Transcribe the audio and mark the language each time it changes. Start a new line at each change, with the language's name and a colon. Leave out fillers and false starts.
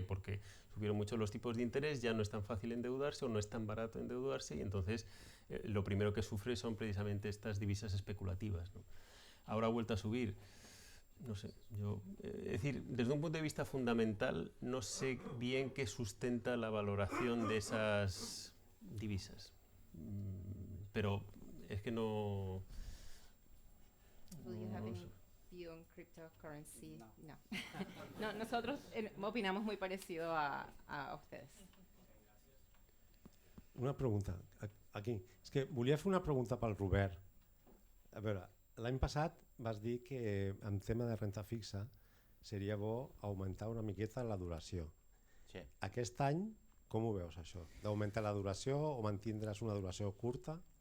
Spanish: Porque subieron mucho los tipos de interés, ya no es tan fácil endeudarse o no es tan barato endeudarse y entonces lo primero que sufre son precisamente estas divisas especulativas, ¿no? Ahora ha vuelto a subir. No sé, es decir, desde un punto de vista fundamental, no sé bien qué sustenta la valoración de esas divisas. Pero es que no...
English: Do you have any view on cryptocurrency? No.
Spanish: No, nosotros opinamos muy parecido a ustedes. Una pregunta, aquí.
Catalan: És que volia fer una pregunta pel Robert. A veure, l'any passat vas dir que en tema de renta fixa seria bo augmentar una miqueta la duració. Sí. Aquest any, com ho veus això? D'augmentar la duració o mantindràs una duració curta?